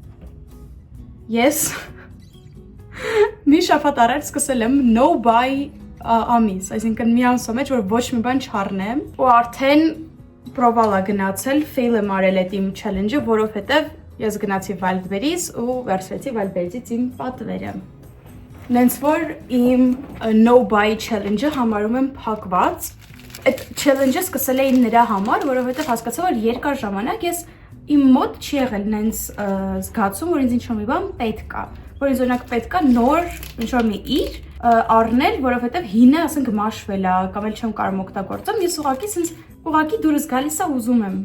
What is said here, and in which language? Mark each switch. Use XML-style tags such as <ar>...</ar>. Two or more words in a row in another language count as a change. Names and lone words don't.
<hy>ես մի շաբաթ առաջ սկսել եմ</hy> <en>no buy</en> <hy>ամիս, այսինքն մի ամսո մեջ, որ ոչ մի բան չառնեմ, ու արդեն պրովալա գնացել, fail եմ արել այդ իմ challenge-ը, որովհետև ես գնացի Wildberries ու վերցրեցի Wildberries-ից իմ պատվերը։ Նենց որ իմ</hy> <en>no buy</en> <hy>challenge-ը համարում եմ փակված, այդ challenge-ը սկսել էի նրա համար, որովհետև հասկացա, որ երկար ժամանակ ես իմ մոտ չի եղել նենց զգացում, որ ինձ ինչ-որ մի բան պետք է, որ ինձ օրինակ պետք է նոր ինչ-որ մի իր առնել, որովհետև հինը ասենք մաշվել է, կամ էլ չեմ կարող օգտագործեմ, ես ուղղակի դուրս գալիս է ուզում եմ</hy>